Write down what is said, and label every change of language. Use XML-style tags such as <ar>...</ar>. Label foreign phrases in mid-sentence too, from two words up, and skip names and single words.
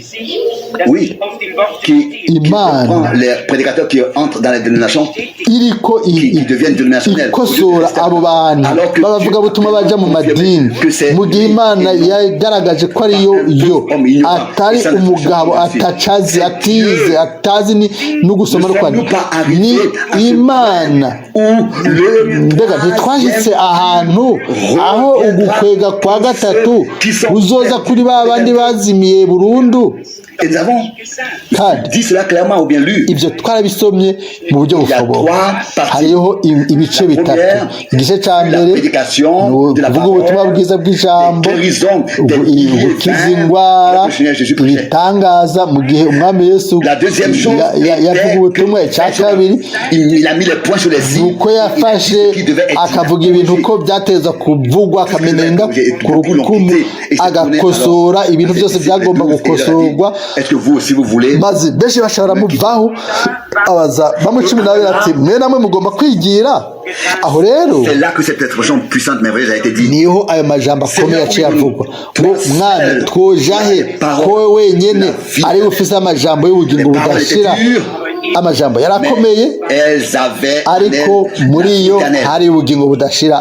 <rn>Imana iriko ikosora abo bantu babavuga butumwa baja mu madini, mu gihe Imana yagaragaje ko ariyo atari umugabo atacazi, atize, atazi no gusoma no kwandika. Ni Imana. Mbega ntitwashitse ahantu aho ugukwega kwa gatatu uzoza kuri ba bandi bazimiye burundu? Kandi</rn> <fr>l'a clairement ou bien lu.</fr> <rn>ibyo twarabisomye mu buryo bufoboka. Hariho ibice bitatu. Igice cya mbere ni ukuvuga ubutumwa bwiza bw'ijambo, gukiza indwara, ibitangaza mu gihe umwami Yesu yavuga ubutumwa. Icya kabiri ni uko yafashe akavuga ibintu uko byateza kuvugwa, akamenenga ku rukumu, agakosora ibintu byose byagomba gukosorwa, maze benshi bashobora muvaho abaza bamu 12 ati mwe namwe mugomba kwigira. Aho rero niho ayo majambo akomeye aciye avugwa ngo mwana twojahe ko wenyene ari ufise amajambo y'ubugingo budashira. Amajambo yarakomeye ariko muri yo hari ubugingo budashira.</rn>